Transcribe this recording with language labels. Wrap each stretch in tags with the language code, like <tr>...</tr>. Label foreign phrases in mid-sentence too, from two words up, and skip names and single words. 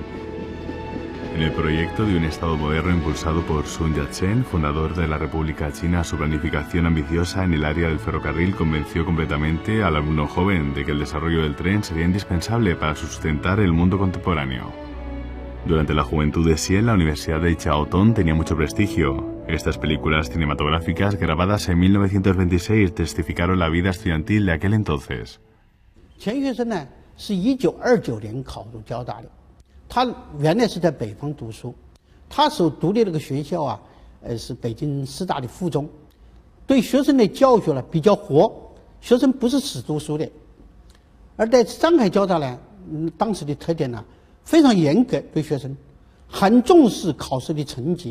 <es>En el proyecto de un Estado moderno impulsado por Sun Yat-sen, fundador de la República China, su planificación ambiciosa en el área del ferrocarril convenció completamente al alumno joven de que el desarrollo del tren sería indispensable para sustentar el mundo contemporáneo. Durante la juventud de Xian, la Universidad de Jiao Tong tenía mucho prestigio. Estas películas cinematográficas, grabadas en 1926, testificaron la vida estudiantil de aquel entonces.</es> <zh>他原来是在北方读书，他所读的那个学校啊，是北京师大的附中，对学生的教学呢比较活，学生不是死读书的。而在上海交大呢，当时的特点呢非常严格，对学生很重视考试的成绩。</zh>